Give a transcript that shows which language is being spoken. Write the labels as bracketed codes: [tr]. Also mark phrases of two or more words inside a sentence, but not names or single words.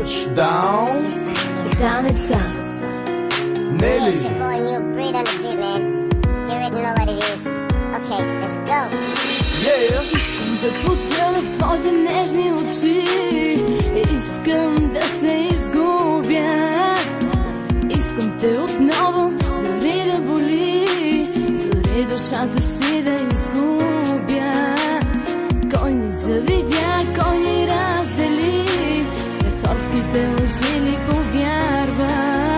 [en] Down. Down it's up. Nelly. It's your boy New Breed on the beat, man. You already know what it is. Okay, let's go. Yeah. [bg] Искам да потъна в твоите нежни очи. Искам да се изгубя. Искам те отново, дори да боли, дори душата си да изгубя. Кой ни завидя, кой ни раздели, на хорските лъжи ли повярва?